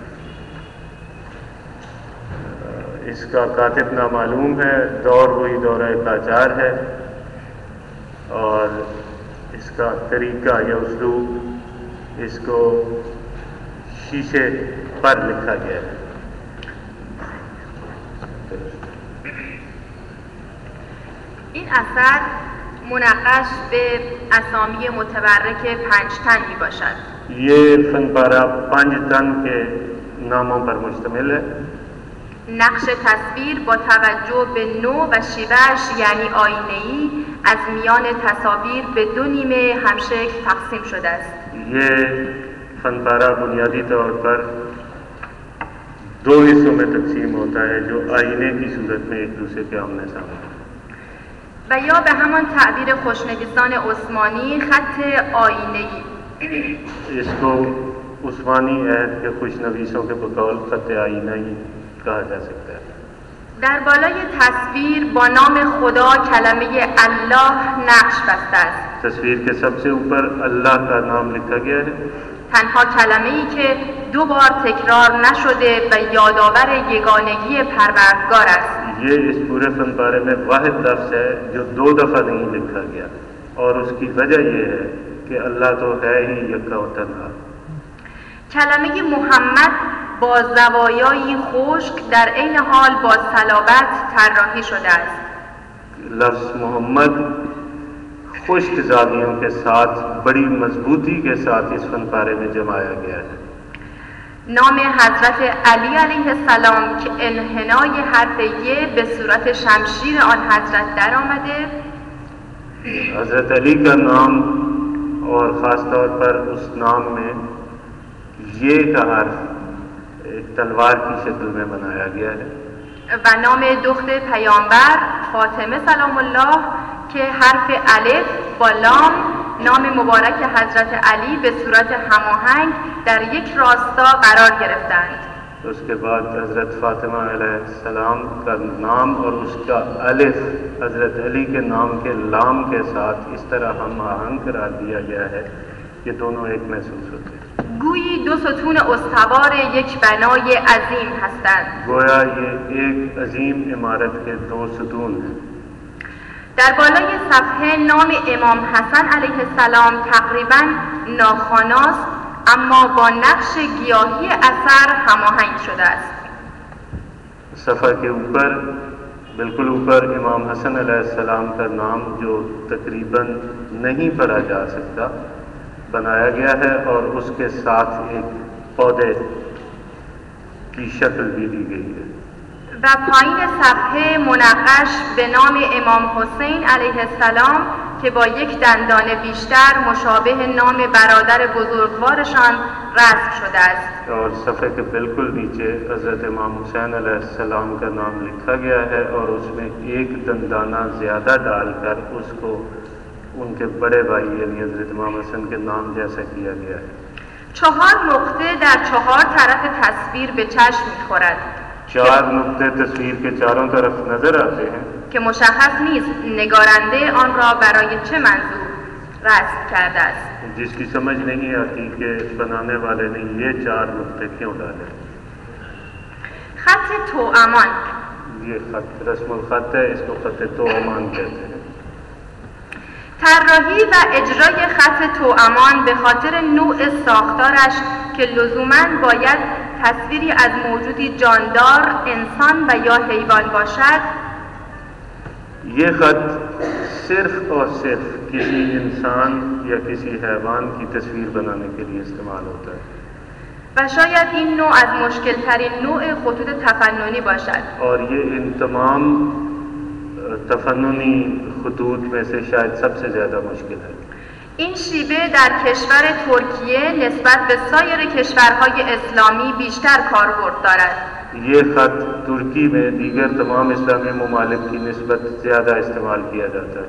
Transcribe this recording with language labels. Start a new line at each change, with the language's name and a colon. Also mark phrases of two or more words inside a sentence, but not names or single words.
Urdu: اس کا کاتب نامعلوم ہے، دور وہی دورہ قاجار ہے اور اس کا طریقہ یا اسلوب اس کو شیشے پر لکھا گیا ہے.
Persian: این اثر منقش به اسامی متبرک 5 تن می باشد.
Urdu: یہ فن پارہ 5 تن کے ناموں پر مشتمل ہے.
Persian: نقش تصویر با توجه به نوع و شیوه‌اش یعنی آینه‌ای از میان تصاویر به 2 نیمه همشکل تقسیم شده است.
Urdu: یہ فن پارہ بنیادی طور پر 2 حصوں میں تقسیم ہوتا ہے جو آئینے کی صورت میں ایک دوسرے کے آمنے سامنے ہیں.
Persian: و یا به همان تعبیر خوشنویسان عثمانی خط آینه‌ای.
Urdu: اس کو عثمانی عہد کے خوشنویسوں کے بقول خط آئینہ ہی کہا جا سکتا ہے.
Persian: در بالای تصویر با نام خدا کلمه الله نقش بسته است.
Urdu: تصویر کے سب سے اوپر اللہ کا نام لکھا گیا ہے.
Persian: تنها کلمه‌ای که 2 بار تکرار نشده و یادآور یگانگی پروردگار است.
Urdu: یہ اس پورے فن پارے میں واحد لفظ ہے جو 2 دفعہ نہیں لکھا گیا اور اس کی وجہ یہ ہے کہ اللہ تو ہے ہی یکا و تنہا.
Persian: کلمه محمد با زوایایی خشک در عین حال با صلابت طراحی شده است.
Urdu: لفظ محمد خشک زاویوں کے ساتھ بڑی مضبوطی کے ساتھ اس فن پارے میں جمایا گیا ہے.
Persian: نام حضرت علی
Arabic: علیه السلام
Persian: که انحنای حرف ی به صورت شمشیر آن حضرت در آمده.
Urdu: حضرت علی کا نام اور خاص طور پر اس نام میں یہ کا حرف ایک تلوار کی شکل میں بنایا گیا ہے.
Persian: و نام دختر پیامبر فاطمه
Arabic: سلام الله
Persian: که حرف الف با لام نام مبارک حضرت علی به صورت هماهنگ در یک راستا قرار گرفتند.
Urdu: اس کے بعد حضرت فاطمہ
Arabic: علیہ السلام
Urdu: کا نام اور اس کا الف حضرت علی کے نام کے لام کے ساتھ اس طرح ہم آہنگ قرار دیا گیا ہے کہ دونوں ایک محسوس ہوتے ہیں.
Persian: گویی 2 ستون استوار یک بنای عظیم هستند.
Urdu: گویا یہ ایک عظیم عمارت کے 2 ستون ہیں.
Persian: در بالای صفحه نام امام حسن
Arabic: علیه السلام
Persian: تقریباً ناخواناست اما با نقش گیاهی اثر هماهنگ شده است.
Urdu: صفحہ کے اوپر بالکل اوپر امام حسن
Arabic: علیہ السلام
Urdu: کا نام جو تقریباً نہیں پڑھا جا سکتا بنایا گیا ہے اور اس کے ساتھ ایک پودے کی شکل بھی دی گئی ہے.
Persian: و پایین صفحه منقش به نام امام حسین
Arabic: علیه السلام
Persian: که با یک دندان بیشتر مشابه نام برادر بزرگوارشان رسم شده است.
Urdu: اور صفحے کے بالکل نیچے حضرت امام حسین
Arabic: علیہ السلام
Urdu: کا نام لکھا گیا ہے اور اس میں ایک دندانہ زیادہ ڈال کر اس کو ان کے بڑے بھائی یعنی حضرت امام حسن کے نام جیسا کیا گیا ہے.
Persian: 4 نقطه در 4 طرف تصویر به چشم می‌خورد.
Urdu: 4 نقطه تصویر کے چاروں طرف نظر آتے ہیں
Persian: که مشخص نیست نگارنده آن را برای چه منظور رسم کرده است.
Urdu: جس کی سمجھ نہیں آتی کہ بنانے والے نے یہ 4 نقطے کیوں ڈالے.
Persian: خط توامان
Urdu: یہ خط رسم الخط ہے، اس کو خط توامان کہتے ہیں.
Persian: طراحی و اجرای خط توامان به خاطر نوع ساختارش که لزوماً باید تصویری از موجودی جاندار، انسان و یا حیوان باشد،
Urdu: یہ خط صرف اور صرف کسی انسان یا کسی حیوان کی تصویر بنانے کے لیے استعمال ہوتا ہے.
Persian: و شاید این نوع از مشکل ترین نوع خطوط تفننی باشد.
Urdu: اور یہ ان تمام تفننی خطوط میں سے شاید سب سے زیادہ مشکل ہے.
Persian: این شیوه در کشور ترکیه نسبت به سایر کشورهای اسلامی بیشتر کاربرد دارد.
Urdu: یہ خط ترکی میں دیگر تمام اسلامی ممالک کی نسبت زیادہ استعمال کیا جاتا ہے.